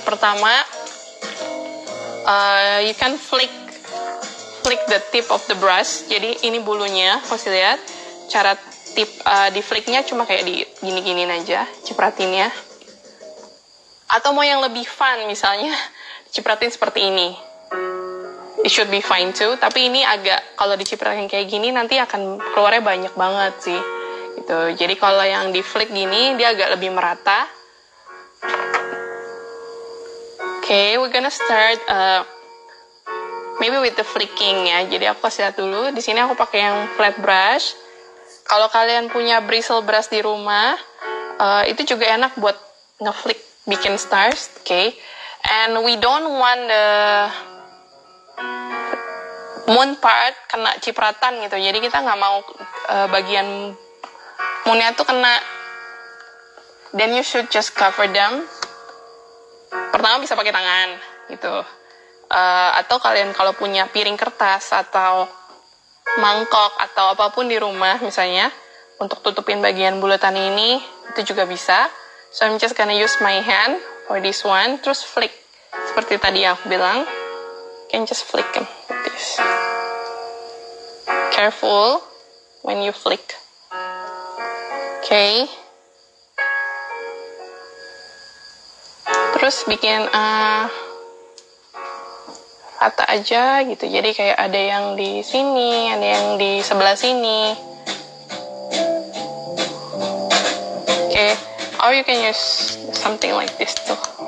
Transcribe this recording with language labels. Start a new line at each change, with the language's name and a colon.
English: Pertama, you can flick the tip of the brush.
Indonesian: Jadi ini bulunya, kasih lihat. Cara tip di flicknya cuma kayak di gini-giniin aja, cipratinnya. Atau mau yang lebih fun, misalnya cipratin seperti ini.
English: It should be fine too,
Indonesian: tapi ini agak, kalau dicipratin kayak gini nanti akan keluarnya banyak banget sih. Gitu. Jadi kalau yang di flick gini, dia agak lebih merata.
English: Okay, we're gonna start maybe with the flicking ya.
Indonesian: Jadi aku kasih lihat dulu. Di sini aku pakai yang flat brush. Kalau kalian punya bristle brush di rumah, itu juga enak buat ngeflick, bikin stars.
English: Okay, and we don't want the moon part
Indonesian: kena cipratan gitu. Jadi kita nggak mau bagian moonnya tuh kena.
English: Then you should just cover them.
Indonesian: Pertama bisa pakai tangan gitu. Atau kalian kalau punya piring kertas atau mangkok atau apapun di rumah misalnya, untuk tutupin bagian bulatan ini, itu juga bisa.
English: So I'm just gonna use my hand for this one.
Indonesian: Terus flick. Seperti tadi aku bilang,
English: you can just flick them like this. Careful when you flick. Okay.
Indonesian: Terus bikin rata aja gitu. Jadi kayak ada yang di sini, ada yang di sebelah sini.
English: Okay. Or you can use something like this too.